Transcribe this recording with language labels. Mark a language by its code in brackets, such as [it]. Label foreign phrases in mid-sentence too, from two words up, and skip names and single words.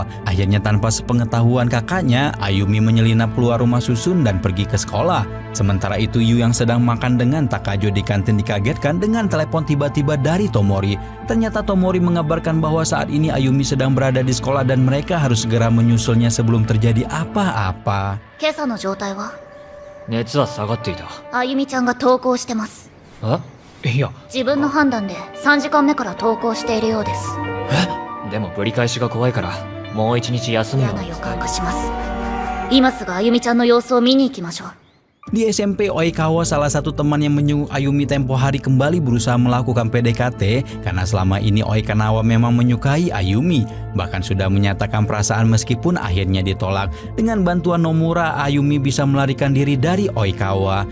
[id] Akhirnya tanpa sepengetahuan kakaknya, Ayumi menyelinap keluar rumah susun dan pergi ke sekolah. Sementara itu Yu yang sedang makan dengan Takajo di kantin dikagetkan dengan telepon tiba-tiba dari Tomori. Ternyata Tomori mengabarkan bahwa saat ini Ayumi sedang berada di sekolah dan mereka harus segera menyusulnya sebelum terjadi apa-apa. [ja] 今朝の状態は？熱は下がっていた。あゆみちゃんが登校してます。え？いや。自分の判断で3時間目から登校しているようです。でもぶり返しが怖いからもう一日休むように嫌な予感がします。今すぐあゆみちゃんの様子を見に行きましょう。 [id] Di SMP, Oikawa, salah satu teman yang menyuruh Ayumi tempo hari, kembali berusaha melakukan PDKT karena selama ini Oikanawa memang menyukai Ayumi. Bahkan sudah menyatakan perasaan meskipun akhirnya ditolak. Dengan bantuan Nomura, Ayumi bisa melarikan diri dari Oikawa.